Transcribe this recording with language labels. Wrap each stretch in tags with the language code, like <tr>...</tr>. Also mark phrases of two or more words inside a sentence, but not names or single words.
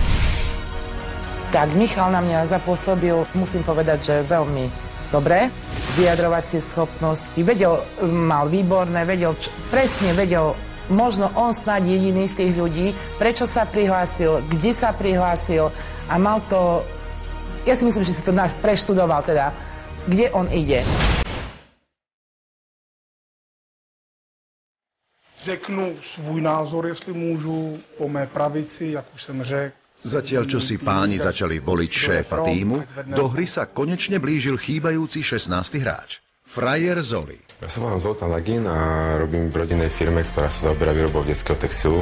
<sk>Tak Michal na mňa zapôsobil, musím povedať, že veľmi dobre. Vyjadrovacie schopnosti, mal výborné, presne vedel, možno on snáď jediný z tých ľudí, prečo sa prihlásil, kde sa prihlásil a mal to. Ja si myslím, že si to preštudoval teda, kde on ide.</sk> <cs>Řeknu svůj názor, jestli můžu, po mé pravici, jak už jsem řekl.</cs> <sk>Zatiaľ, čo si páni začali voliť šéfa týmu, do hry sa konečne blížil chýbajúci 16. hráč. Frajer Zoli. Ja sa volám Zoltán Lagin a robím v rodinnej firme, ktorá sa zaoberá výrobou detského textilu.</sk>